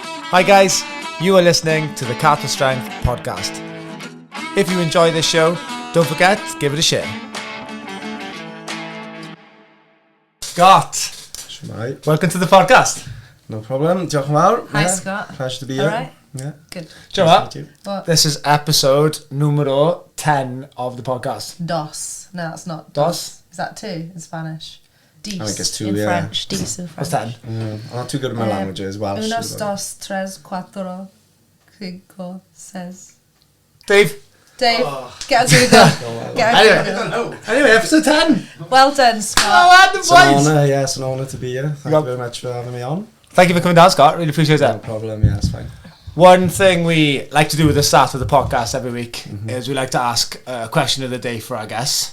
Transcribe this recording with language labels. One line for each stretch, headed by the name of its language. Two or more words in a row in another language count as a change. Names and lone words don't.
English: Hi guys, you are listening to the Cat with Strength podcast. If you enjoy this show, don't forget to give it a share. Scott, welcome to the podcast. No problem.
Welsh: Diolch yn fawr.
English: Hi, Scott. Pleasure to be All here. right. Yeah. Good. Do you know what? What? This is episode numero 10 of the podcast. Dos. No, that's not. Dos? Is that two in Spanish? Dis I think it's two, in yeah. French. Dis in What's French. 10? I'm not too good at my languages. Welsh.
Spanish: Unos, dos, tres, cuatro, cinco, seis.
English: Dave? Dave, get a Google. Get a Google. Anyway, episode 10. Well done, Scott. Oh, It's an honour, yeah, it's an honour to be here. Thank you very much for having me on. Thank you for coming down, Scott. Really appreciate No that. problem, yeah, it's fine. One thing we like to do with the start of the podcast every week is we like to ask a question of the day for our guests.